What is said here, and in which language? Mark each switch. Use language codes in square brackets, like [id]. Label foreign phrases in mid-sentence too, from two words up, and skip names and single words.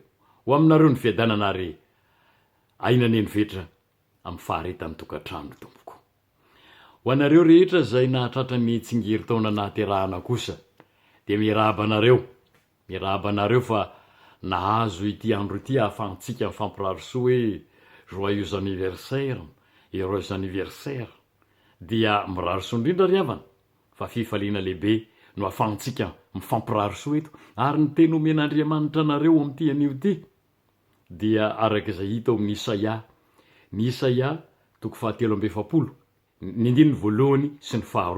[mg] Ho aminareo ny fiadanana ary aina ny vetra amin'ny faharetan'ny tokantrano tompoko. Ho anareo rehetra izay nahatratra ny tsingeritaona nahaterahana kosa de mirabanareo fa nahazo ity andro ity ahafahantsika mifampirarisoa hoe [fr] joyeux anniversaire heureuse anniversaire [mg] dia mirariso indrindra ry havana fa fifaliana lehibe no ahafahantsika mifampirarisoa eto ary ny teny omen'andriamanitra anareo am'ty anio ty dia arak'izay hita ao amin'ny Isaia toko 7:7 ny andininy voalohany sy ny